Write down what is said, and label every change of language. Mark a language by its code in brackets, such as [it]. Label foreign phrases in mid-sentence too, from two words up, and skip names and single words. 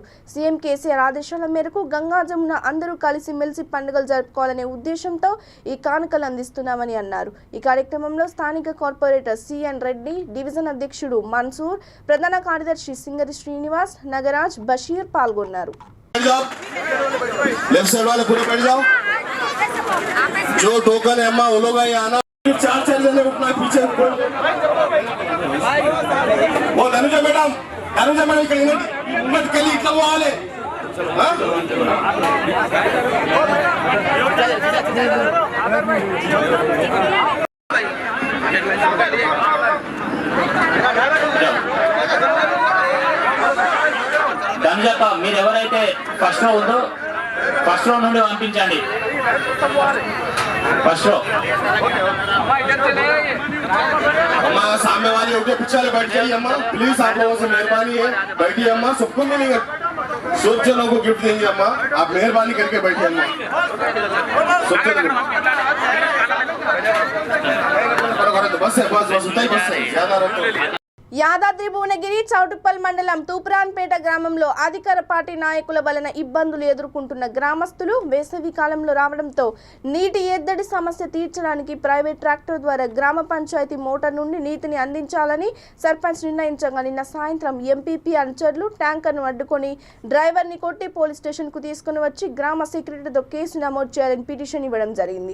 [te] సీఎం కేసీఆర్ ఆదేశాల మేరకు గంగా జమున అందరూ కలిసి మెలిసి పండుగలు జరుపుకోవాలనే ఉద్దేశంతో ఈ కానుకలు అందిస్తున్నామని అన్నారు. ఈ కార్యక్రమంలో స్థానిక కార్పొరేటర్ సిఎన్ రెడ్డి, డివిజన్ అధ్యక్షుడు మన్సూర్, ప్రధాన కార్యదర్శి సింగరి శ్రీనివాస్, నగరాజ్, బషీర్ పాల్గొన్నారు. [en] left side [hi] वाले पूरे बैठ जाओ. जो टोकन है अम्मा वो लोग आना. 4 जने उठना पीछे. वो अनुजा मैडम इकडे मत कली इतना वो आले. [te] దంజప్ప మీరు ఎవరైతే [en] first row [te] ఉందో [en] first row [te] నుండి పంపించండి. [en] first row [hi] अम्मा सामने वाली उठे पीछे बैठ जाइए अम्मा प्लीज. आप लोगों से मेहरबानी है बैठिए अम्मा. सबको मिलेंगे, सब जनों को गिफ्ट देंगे अम्मा. आप मेहरबानी करके बैठिए अम्मा. सब बस है, बस उतना ही बस है, ज्यादा रखो. [te] యాదాద్రి భువనగిరి చౌటుప్పల్ మండలం తూప్రాన్పేట గ్రామంలో అధికార పార్టీ నాయకుల వలన ఇబ్బందులు ఎదుర్కొంటున్న గ్రామస్తులు వేసవి కాలంలో రావడంతో నీటి ఎద్దడి సమస్య తీర్చడానికి [en] private tractor [te] ద్వారా గ్రామ పంచాయతీ మోటార్ నుండి నీటిని అందించాలని సర్పంచ్ నిర్ణయించగా నిన్న సాయంత్రం ఎంపీపీ అనుచరులు ట్యాంకర్ను అడ్డుకొని డ్రైవర్ని కొట్టి [en] police stationకు [te] తీసుకుని వచ్చి గ్రామ సెక్రటరీతో కేసు నమోదు చేయాలని పిటిషన్ ఇవ్వడం జరిగింది.